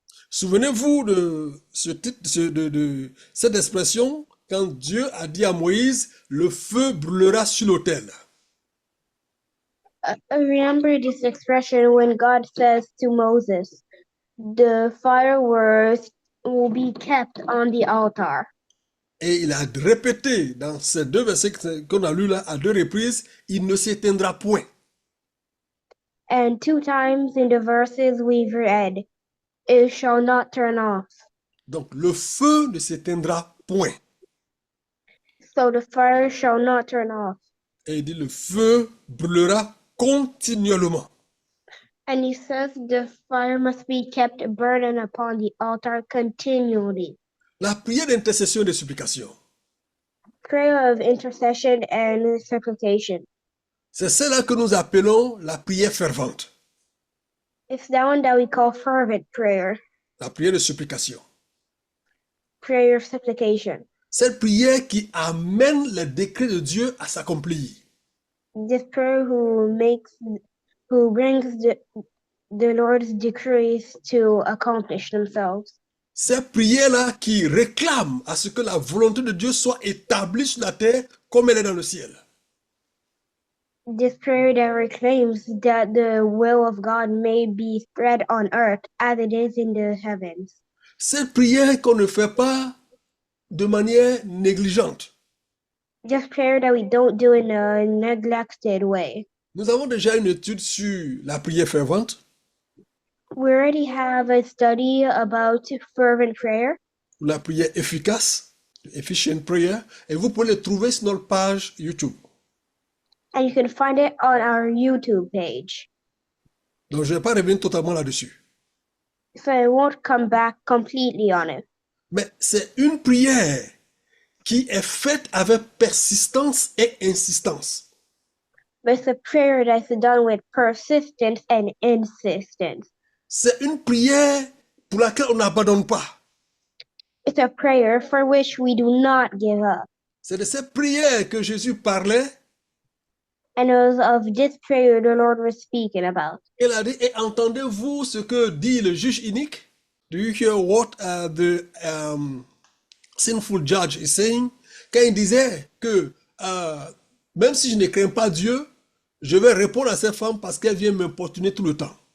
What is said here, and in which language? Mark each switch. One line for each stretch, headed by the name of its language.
French: Souvenez-vous de ce titre, de cette expression, quand Dieu a dit à Moïse, le feu brûlera sur l'autel.
English: I remember this expression when God says to Moses, the fireworks will be kept on the altar.
French: Et il a répété dans ces deux versets qu'on a lus là à deux reprises, il ne s'éteindra point.
English: And 2 times in the verses we've read, it shall not turn off.
French: Donc le feu ne s'éteindra point.
English: So the fire shall not turn off.
French: Et il dit le feu brûlera continuellement.
English: And he says the fire must be kept burning upon the altar continually.
French: La prière d'intercession et de supplication,
English: Prayer of intercession and supplication.
French: c'est celle-là que nous appelons la prière fervente,
English: It's that one that we call fervent prayer,
French: la prière de supplication.
English: prayer of supplication.
French: Cette prière qui amène les décrets de Dieu à s'accomplir.
English: This prayer who brings the Lord's decrees to accomplish themselves.
French: Cette prière-là qui réclame à ce que la volonté de Dieu soit établie sur la terre comme elle est dans le ciel.
English: This prayer that reclaims that the will of God may be spread on earth as it is in the heavens.
French: Cette prière qu'on ne fait pas de manière négligente.
English: Just prayer that we don't do in a neglected way.
French: Nous avons déjà une étude sur la prière fervente.
English: We already have a study about fervent prayer,
French: La prière efficace,
English: efficient prayer,
French: et vous pouvez le trouver sur notre page YouTube.
English: and you can find it on our YouTube page.
French: Donc je ne vais pas revenir totalement là-dessus.
English: So I won't come back completely on it.
French: Mais c'est une prière qui est faite avec persistance et insistance.
English: But it's a prayer that's done with persistence and insistence.
French: C'est une prière pour laquelle on n'abandonne pas.
English: It's a prayer for which we do not give up.
French: C'est de cette prière que Jésus parlait.
English: And it was of this prayer the Lord was speaking about.
French: Il a dit, et entendez-vous ce que dit le juge inique?
English: Do you hear what the sinful judge is saying?
French: Quand il disait que même si je ne crains pas Dieu, je vais répondre à cette femme parce qu'elle vient m'importuner tout le temps.